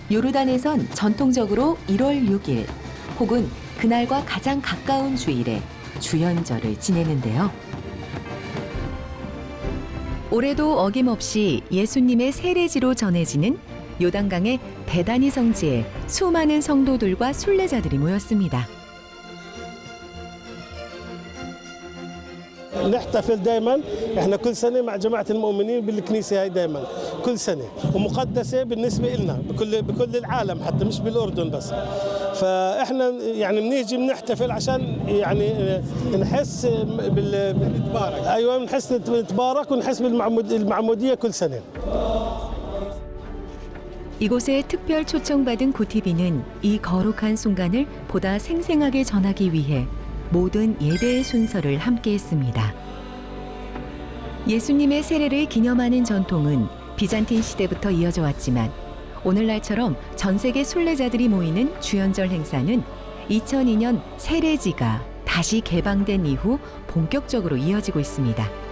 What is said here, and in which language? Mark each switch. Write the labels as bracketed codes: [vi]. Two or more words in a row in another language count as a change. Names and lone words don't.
[ko] 요르단에선 전통적으로 1월 6일 혹은 그날과 가장 가까운 주일에 주연절을 지내는데요. 올해도 어김없이 예수님의 세례지로 전해지는 요단강의 베다니 성지에 수많은 성도들과 순례자들이 모였습니다. [ar] نحتفل دائما احنا كل سنه مع جماعه المؤمنين بالكنيسه هاي دائما كل سنه ومقدسه بالنسبه لنا بكل العالم حتى مش بالاردن بس فاحنا يعني بنيجي بنحتفل عشان يعني نحس بالتبارك ايوه بنحس نتبارك ونحس بالمعموديه كل سنه. [ko] 이곳에 특별 초청받은 구티비는 이 거룩한 순간을 보다 생생하게 전하기 위해 모든 예배의 순서를 함께했습니다. 예수님의 세례를 기념하는 전통은 비잔틴 시대부터 이어져 왔지만 오늘날처럼 전 세계 순례자들이 모이는 주연절 행사는 2002년 세례지가 다시 개방된 이후 본격적으로 이어지고 있습니다.